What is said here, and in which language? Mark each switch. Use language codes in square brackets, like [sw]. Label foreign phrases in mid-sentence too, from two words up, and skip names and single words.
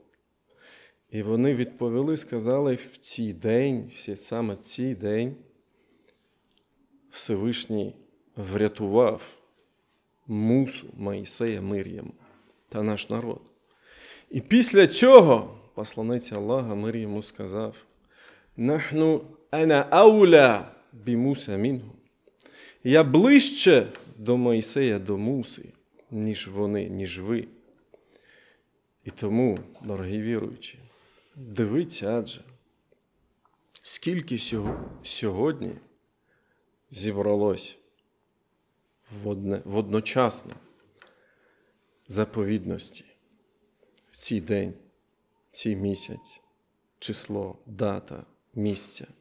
[uk] І вони відповіли, сказали, в цей день, саме цей день, Всевишній врятував Мусу, Моїсея, мир йому, та наш народ. І після цього посланець Аллаха, мир йому, сказав: [ar] «نحن أنا أولى بموسى منهم». [uk] Я ближче до Моїсея, до Муси, ніж вони, ніж ви. І тому, дорогі віруючі, дивіться, адже, скільки сьогодні зібралось водночасно заповідності в цей день, цей місяць, число, дата, місця.